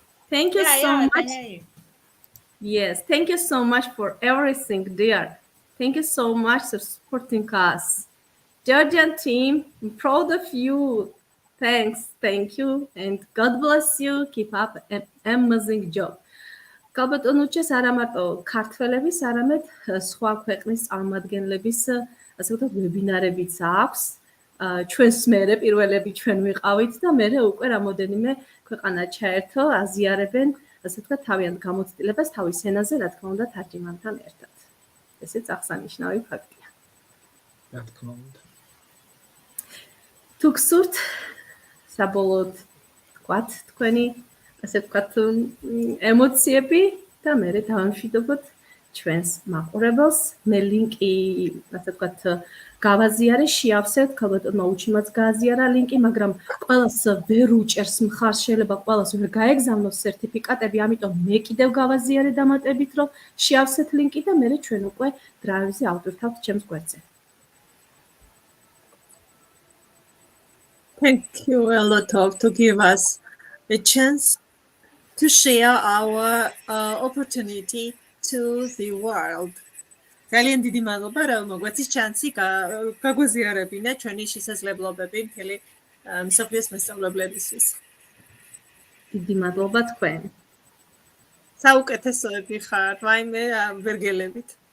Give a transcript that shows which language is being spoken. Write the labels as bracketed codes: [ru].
[en] Thank you so I much. can hear you. Yes, thank you so much for everything, dear. Thank you so much for supporting us. Georgian team, I'm proud of you. Thanks, thank you, and God bless you. Keep up an amazing job. [ka] Kalbaton uches არა მარტო ქართველების, არამედ სხვა ქვეყნის წარმომადგენლების, ასე ვთქვათ, ვებინარებიც აქვს. ჩვენს მერე პირველები ჩვენ ვიყავით და მერე უკვე რამოდენიმე ქვეყანა ჩაერთო, აზიარებენ, ასე ვთქვათ, თავიანთ გამოცდილებას თავის ენაზე, რა თქმა უნდა, თარჯიმანთან ერთად. ესეც აღსანიშნავი ფაქტია. რა თქმა უნდა. თუ გსურთ საბოლოოდ თქვათ თქვენი ასე ვთქვათ ემოციები და მერე დავამშვიდობოთ ჩვენს მაყურებელს. მე ლინკი ასე ვთქვათ გავაზიარე, შეავსებთ, ქალბატონმა უჩიმაც გააზიარა ლინკი, მაგრამ ყველას ვერ უჭერს მხარს, შეიძლება ყველას ვერ გაეგზავნოს სერტიფიკატები, ამიტომ მე კიდევ გავაზიარე დამატებით, რომ შეავსეთ ლინკი და მერე ჩვენ უკვე დრაივზე ავტვირთავთ ჩემს გვერდზე. [en] Thank you a lot to give us a chance to share our opportunity to the world. [ka] ძალიან დიდი მადლობა, რომ მოგვეცით ჩანსი გაგვაზიარებინა ჩვენი შესაძლებლობები მთელი მსოფლიოს მასწავლებლებისთვის. დიდი მადლობა თქვენ. საუკეთესოები ხართ, ვაიმე ვერ გელებით.